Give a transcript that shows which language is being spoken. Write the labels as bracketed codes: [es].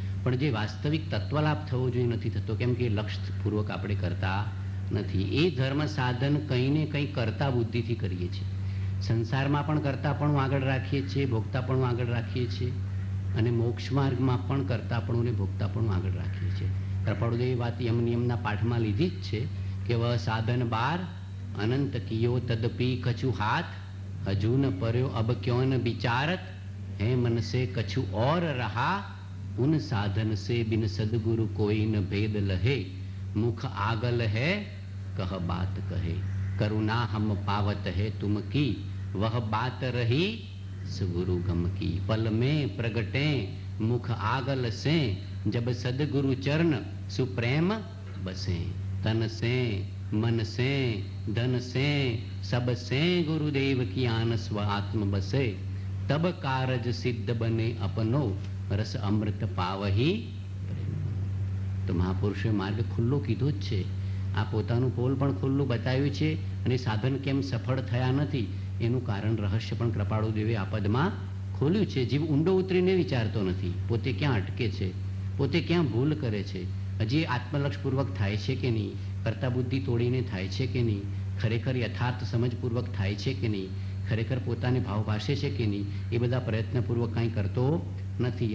[gu] પણ જે વાસ્તવિક તત્વલાભ થવો જોઈએ નથી થતો. કેમ કે લક્ષ્યપૂર્વક આપણે કરતા નથી. એ ધર્મ સાધન કંઈ ને કંઈ કરતા બુદ્ધિથી કરીએ છીએ. સંસારમાં પણ કરતાપણું આગળ રાખીએ છીએ, ભોગતાપણું આગળ રાખીએ છીએ અને મોક્ષ માર્ગમાં પણ કરતાપણું ને ભોગતાપણું આગળ રાખીએ છીએ. કૃપાળુદેવી વાત યમ નિયમના પાઠમાં લીધી જ છે કે [hi] વહ સાધન બાર અનંત કિયો તદપી કછુ હાથ હજુ ન पर्यो अब क्यों न विचारत है मन से कछु और रहा उन साधन से बिन सदगुरु कोई न भेद लहे मुख आगल है कह बात कहे करुणा हम पावत है तुम की वह बात रही सगुरु गम की पल में प्रगटे मुख आगल से जब सदगुरु चरण सुप्रेम बसे तन से मन से धन से सब से गुरुदेव की आन स्व आत्म बसे तब कारज सिद्ध बने अपनो रस अमृत पावही. [gu] તો મહાપુરુષે માર્ગ ખુલ્લો કીધો જ છે. આ પોતાનું પોલ પણ ખુલ્લું બતાવ્યું છે અને સાધન કેમ સફળ થયા નથી એનું કારણ રહસ્ય પણ કૃપાળુદેવે આ પદમાં ખોલ્યું છે. જીવ ઊંડો ઉતરીને વિચારતો નથી, પોતે ક્યાં અટકે છે, પોતે ક્યાં ભૂલ કરે છે, હજી આત્મલક્ષપૂર્વક થાય છે કે નહીં, કરતા બુદ્ધિ તોડીને થાય છે કે નહીં, ખરેખર યથાર્થ સમજપૂર્વક થાય છે કે નહીં, ખરેખર પોતાને ભાવ ભાષે છે કે નહીં, એ બધા પ્રયત્નપૂર્વક કાંઈ કરતો નથી.